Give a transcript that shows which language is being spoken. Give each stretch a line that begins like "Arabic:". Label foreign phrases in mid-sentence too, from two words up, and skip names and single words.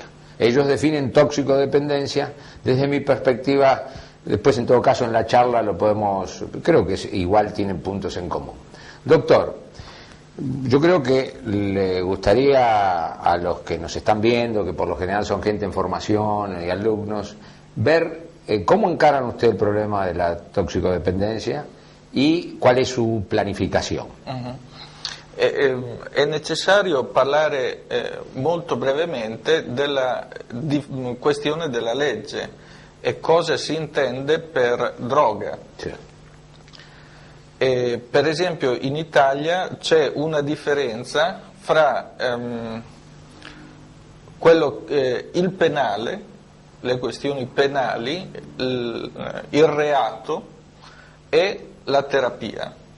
Spanish: Ellos definen toxicodependencia, desde mi perspectiva, después en todo caso en la charla lo podemos, creo que igual tienen puntos en común. Doctor, yo creo que le gustaría a los que nos están viendo, que por lo general son gente en formación y alumnos, ver cómo encaran ustedes el problema de la toxicodependencia y cuál es su planificazione.
Italian: È necessario parlare molto brevemente della questione della legge e cosa si intende per droga. Certo. Per esempio in Italia c'è una differenza fra il penale, le questioni penali, il reato e la terapia.